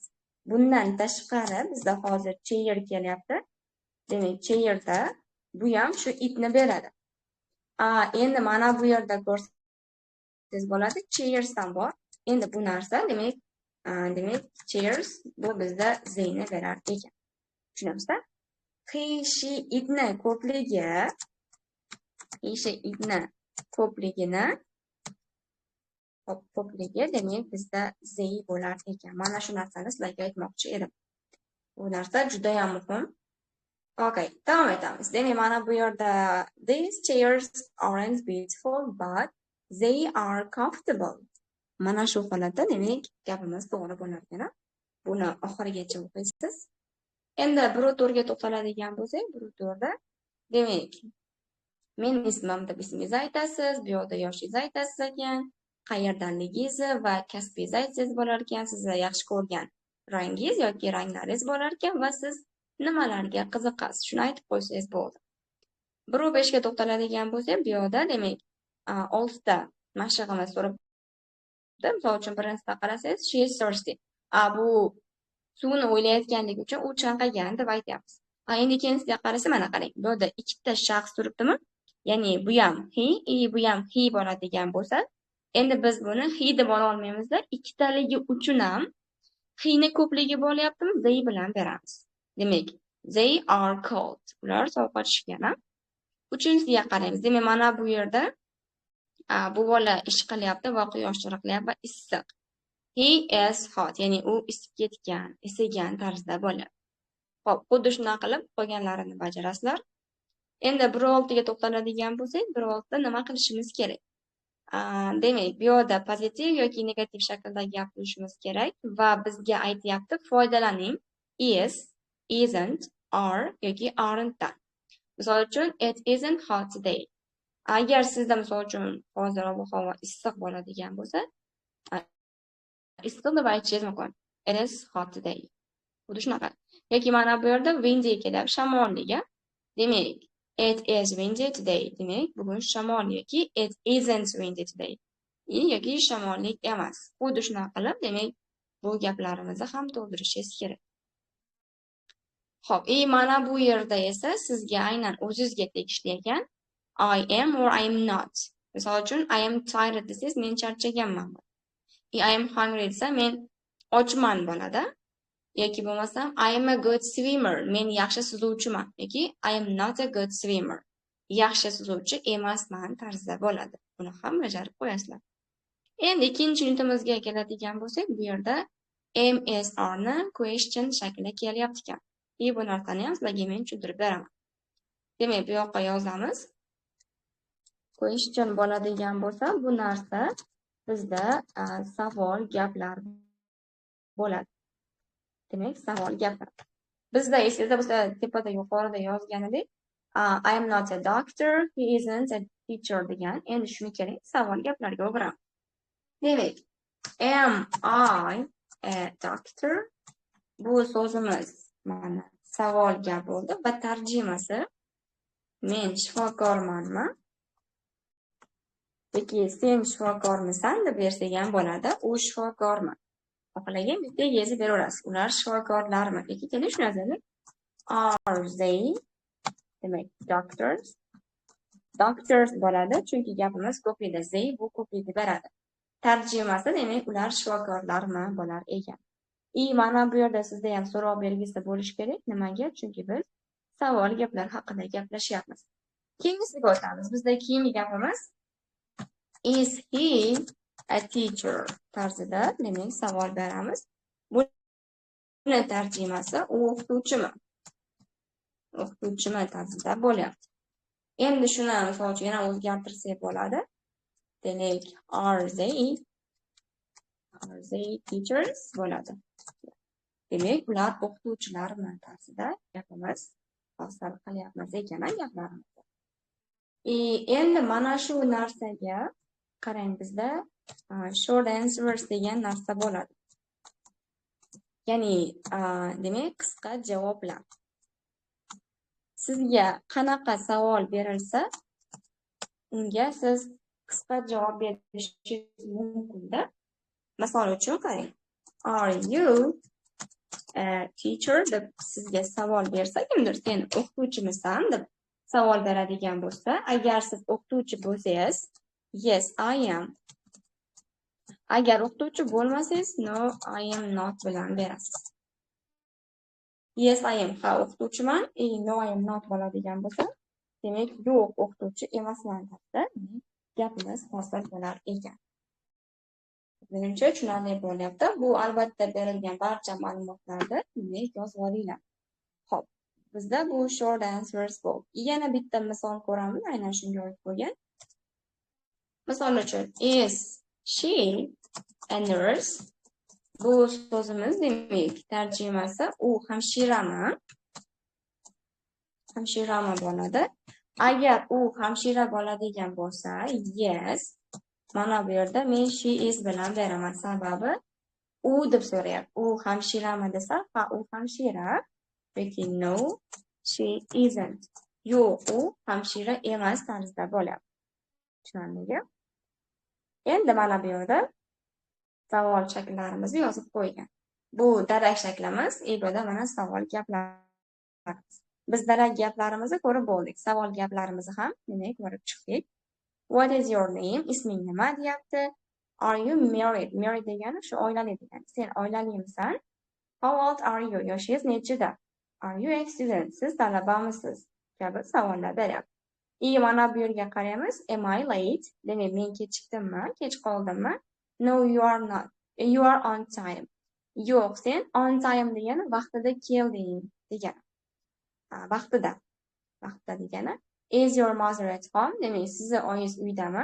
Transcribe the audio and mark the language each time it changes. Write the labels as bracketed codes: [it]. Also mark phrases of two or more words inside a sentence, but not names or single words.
[uz] Bundan tashqari bizda hozir chair kelyapti. Demak, chairda bu ham shu itni beradi. Endi mana bu yerda ko'rsangiz bo'ladi, chairs ham bor. Endi bu narsa demak, chairs bu bizda zeyni berar ekan. Tushunamizda? [en] He, she, [uz] itni ko'pligini ko'pligi, demak bizda they bo'lar ekan. Mana shu narsani sizlarga aytmoqchi edim. Bu narsa juda ham muhim. Okay, davom etamiz. Demak, mana bu yerda [en] these chairs aren't beautiful, but they are comfortable. [uz] Mana shu holatda demak gapimiz to'g'ri bo'lar ekan. Buni oxirigacha o'qiysiz. Endi bir o'tirga to'xtaladigan bo'lsak, bir o'tirda demak men ismim deb ismingizni aytasiz, bu yoqda yoshingizni aytasiz ekan, qayerdanligingizni va kasbingizni aytsangiz bo'lar ekan, sizni yaxshi ko'rgan rangingiz yoki ranglaringiz bo'lar ekan va siz nimalarga qiziqasiz, shuni aytib qo'ysangiz bo'ldi. 1-5 ga to'xtaladigan bo'lsak, bu yoqda demak 6 ta mashig'imiz so'rabdi. Misol uchun birinchisida qarasangiz, [en] she is thirsty. [uz] Bu suvni o'ylayotganligi uchun u chanqagan deb aytyapmiz. Endi ikkinchisiga qarasa, mana qarang. Bu yerda ikkita shaxs turibdimi? Ya'ni bu ham he, bu ham he bo'ladigan bo'lsa, endi biz buni he deb ola olmaymiz-da, ikkitaligi uchun ham he ni ko'pligi bo'lyaptimi? They bilan beramiz. Demak, [en] they are cold. [uz] Ular sovqotishgan. Uchinchisiga qaraymiz. Demak, mana bu yerda bu bola ish qilyapti va quyosh chaqnayapti va issiq. [en] He is hot, [uz] ya'ni u isib ketgan, isigan tarzda bo'lyapti. Xo'p, xuddi shunaqa qilib qolganlarini bajarasizlar. Endi 1-6 ga to'xtaladigan bo'lsak, 1-6 da nima qilishimiz kerak? Demak, bu yerda pozitiv yoki negativ shaklda gapirishimiz kerak va bizga aytyapti foydalaning [en] is, isn't, are [uz] yoki aren't dan. Misol uchun, [en] it isn't hot today. [uz] Agar sizda misol uchun hozir ob-havo issiq bo'ladigan bo'lsa, issiq deb aytishingiz mumkin. [en] It is hot today. [uz] Xuddi shunaqa. Yoki mana bu yerda windy kelyapti, shamolliga. Demak, [en] it is windy today. [uz] Demak, bugun shamol yoki [en] it isn't windy today. [uz] Yoki shamollik emas. Xuddi shunaqa qilib, demak, bu gaplarimizni ham to'ldirishingiz kerak. Xo'p, mana bu yerda esa sizga aynan o'zingizga tegishli ekan. [en] I am or I am not. [uz] Misol uchun, [en] I am tired [uz] desangiz, men charchaganman. [en] I am hungry [uz] desa, men ochman bo'ladi. Yoki bo'lmasam, [en] I am a good swimmer. [uz] Men yaxshi suzuvchiman. [en] Yoki I am not a good swimmer. [uz] Yaxshi suzuvchi emasman tarzda bo'ladi. Buni ham bajarib qo'yasizlar. Endi ikkinchi unitimizga keladigan bo'lsak, bu yerda [en] am is are [uz] ni question shaklida kelyapti ekan. Bu narsani ham sizlarga men tushuntirib beraman. Demak, bu yoqqa yozamiz. Question bo'ladigan bo'lsa, bu narsa bizda savol gaplar bo'ladi. Demak, savol gaplar. Bizda esingizda bo'lsa, tepada yuqorida yozganidek, [en] I am not a doctor, he isn't a teacher degan. [uz] Endi shuni keling, savol gaplarga o'giramiz. Demak, [en] am I a doctor? [uz] Bu so'zimiz mana savol gap bo'ldi va tarjimasi men shifokormanmi? Yoki sen shifokormisan deb bersak ham bo'ladi. U shifokormi? Xohlagan bitta yozib beraverasiz. Ular shifokorlarmi? Yoki keling shuni yozaylik. [en] Are they? Demak, doctors. [uz] Doctors bo'ladi, chunki gapimiz ko'plikda. They bu ko'plikni beradi. Tarjimasi demak, ular shifokorlarmi bo'lar ekan. Mana bu yerda sizda ham so'roq belgisi bo'lishi kerak. Nimaga? Chunki biz savol gaplar haqida gaplashyapmiz. Keyingisiga o'tamiz. Bizda keyingi gapimiz [en] is he a teacher [uz] tarzida demak savol beramiz. Buni tarjimasi u o'qituvchimi? O'qituvchimi tarzida bo'lyapti. Endi shuni misol uchun yana o'zgartirsak bo'ladi. Demak, [en] are they teachers bo'ladi. [uz] Demak, ular o'qituvchilarmi tarzida gapimiz hozir qilyapmiz ekan gaplarimizni. Endi mana shu narsaga qarang, bizda [en] short answers [uz] degan narsa bo'ladi. Ya'ni, demak, qisqa javoblar. Sizga qanaqa savol berilsa, unga siz qisqa javob berishingiz mumkin-da. Misol uchun qarang. [en] Are you a teacher [uz] deb sizga savol bersa, kimdir sen o'qituvchimisan deb savol beradigan bo'lsa, agar siz o'qituvchi bo'lsangiz, [en] yes, I am. [uz] Agar o'qituvchi bo'lmasangiz, [en] no, I am not [uz] bilan berasiz. [en] Yes, I am. [uz] Ha, o'qituvchiman. [en] No, I am not [uz] bo'ladigan bo'lsa, demak, yo'q, o'qituvchi emasman deb gapimiz hosil bo'lar ekan. Menimcha tushunarli bo'lyapti. Bu albatta berilgan barcha ma'lumotlarni yozib olinglar. Xo'p, bizda bu [en] short answers [uz] bor. Yana bitta misol ko'ramiz, aynan shunga oid bo'lgan. Misol uchun, [en] is she a nurse? [uz] Bu so'zimiz demak tarjimasi u hamshirami? Hamshirami bo'ladi. Agar u hamshira bo'ladigan bo'lsa, yes. Mana bu yerda men [en] she is [uz] bilan beraman. Sababi u deb so'rayapti. U hamshirami desa, ha, u hamshira. [en] Yoki no, she isn't. [uz] Yo'q, u hamshira emas tarzda bo'lyapti. Tushunarlimi? Endi mana bu yerda savol shakllarimizni yozib qo'ygan. Bu darak shaklimiz, egoda mana savol gaplar. Biz darak gaplarimizni ko'rib bo'ldik. Savol gaplarimizni ham demak ko'rib chiqdik. [en] What is your name? [uz] Isming nima deyapti? [en] Are you married? [uz] Married degani shu oilali degani. Sen oilalimisan? [en] How old are you? [uz] Yoshingiz nechida? [en] Are you a student? [uz] Siz talabamisiz? Kabi savollar beryapti. Mana bu yerga qaraymiz. [en] Am I late? [uz] Demak, men kechikdimmi? Kech qoldimmi? [en] No, you are not. You are on time. [uz] Yo'q, sen [en] on time [uz] degani vaqtida kelding degani. Vaqtida. Vaqtida degani. [en] Is your mother at home? [uz] Demak, sizni oyingiz uydami?